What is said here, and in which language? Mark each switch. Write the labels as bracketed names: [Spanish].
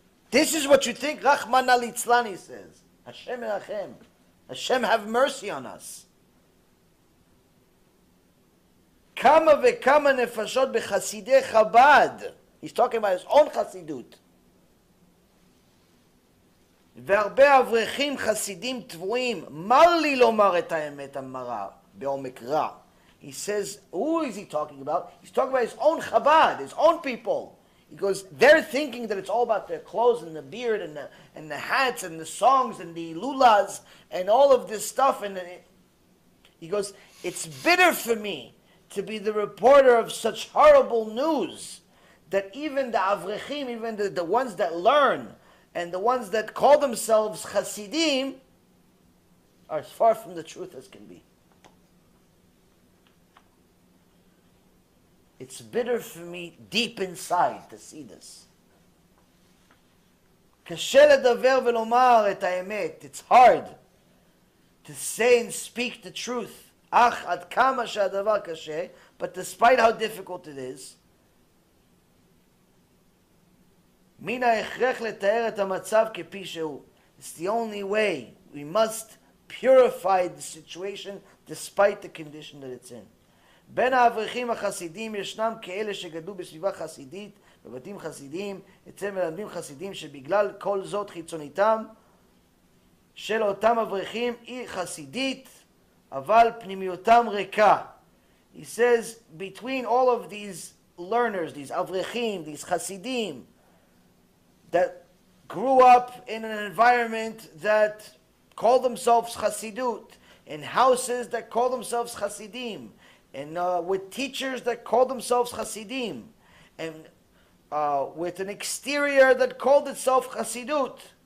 [English] This is what you think? [Hebrew] Rachmana litzlan, [English] he says. [Hebrew] Hashem erachem. [English] Hashem have mercy on us. [Hebrew] Kama vekama nefashot bechasidei Chabad. [English] He's talking about his own Chassidut. [Hebrew] והרבה אברכים חסידים תבואים, מר לי לומר את האמת המרה בעומק רע. [English] He says, who is he talking about? He's talking about his own Chabad, his own people. He goes, they're thinking that it's all about their clothes and the beard and the hats and the songs and the lulas and all of this stuff. And he goes, it's bitter for me to be the reporter of such horrible news that even the avrechim, even the ones that learn and the ones that call themselves Hasidim are as far from the truth as can be. It's bitter for me deep inside to see this. [Hebrew] קשה לדבר ולומר את האמת. [English] It's hard to say and speak the truth. [Hebrew] אך עד כמה שהדבר קשה, [English] but despite how difficult it is, [Hebrew] מן ההכרח לתאר את המצב כפי שהוא. [English] It's the only way. We must purify the situation despite the condition that it's in. [Hebrew] בין האברכים החסידים ישנם כאלה שגדלו בסביבה חסידית, בבתים חסידים, אצל מלמדים חסידים שבגלל כל זאת חיצוניתם של אותם אברכים היא חסידית, אבל פנימיותם ריקה. [English] He says, between all of these learners, these avrechim, these chassidim, that grew up in an environment that call themselves Chassidut, in houses that call themselves Chassidim, and with teachers that call themselves Chassidim, and with an exterior that called itself Chassidut,